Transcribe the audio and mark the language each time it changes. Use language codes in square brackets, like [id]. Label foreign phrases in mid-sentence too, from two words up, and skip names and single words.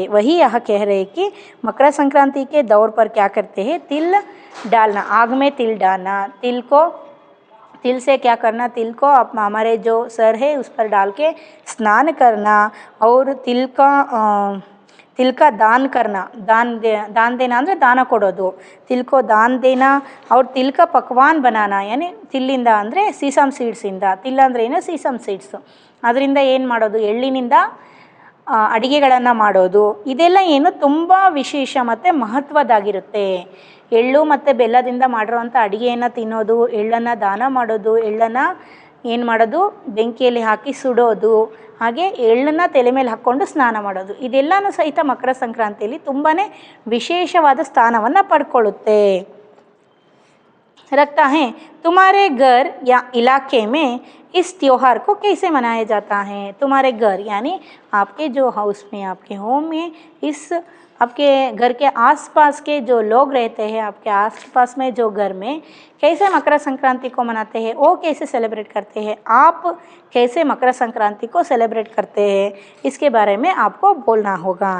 [hi] वही यह कह रहे कि मकर संक्रांति के दौर पर क्या करते हैं, तिल डालना, आग में तिल डालना, तिल से क्या करना, तिल को हमारे जो सर है उस पर डाल के स्नान करना और तिल का दान करना, दान देना [kn] ಅಂದರೆ ದಾನ ಕೊಡೋದು, [hi] तिल को दान देना और तिल का पकवान बनाना यानी [kn] ತಿಲ್ಲಿಂದ ಅಂದರೆ [en] sesame seeds, [kn] ತಿಲ್ ಅಂದರೆ ಏನು [en] sesame seeds, [kn] ಅದರಿಂದ ಏನು ಮಾಡೋದು ಎಳ್ಳಿನಿಂದ ಅಡಿಗೆಗಳನ್ನು ಮಾಡೋದು. ಇದೆಲ್ಲ ಏನು ತುಂಬ ವಿಶೇಷ ಮತ್ತು ಮಹತ್ವದಾಗಿರುತ್ತೆ. ಎಳ್ಳು ಮತ್ತು ಬೆಲ್ಲದಿಂದ ಮಾಡಿರೋವಂಥ ಅಡುಗೆಯನ್ನು ತಿನ್ನೋದು, ಎಳ್ಳನ್ನು ದಾನ ಮಾಡೋದು, ಎಳ್ಳನ್ನು ಏನು ಮಾಡೋದು ಬೆಂಕಿಯಲ್ಲಿ ಹಾಕಿ ಸುಡೋದು, ಹಾಗೆ ಎಳ್ಳನ್ನು ತಲೆ ಮೇಲೆ ಹಾಕ್ಕೊಂಡು ಸ್ನಾನ ಮಾಡೋದು, ಇದೆಲ್ಲನೂ ಸಹಿತ ಮಕರ ಸಂಕ್ರಾಂತಿಯಲ್ಲಿ ತುಂಬಾ ವಿಶೇಷವಾದ ಸ್ಥಾನವನ್ನು ಪಡ್ಕೊಳ್ಳುತ್ತೆ. [hi] रखता है तुम्हारे घर या इलाके में इस त्योहार को कैसे मनाया जाता है। तुम्हारे घर यानी आपके जो हाउस में, आपके होम में इस आपके घर के आसपास के जो लोग रहते हैं, आपके आसपास में जो घर में कैसे मकर संक्रांति को मनाते हैं, वो कैसे सेलिब्रेट करते हैं, आप कैसे मकर संक्रांति को सेलिब्रेट करते हैं, इसके बारे में आपको बोलना होगा।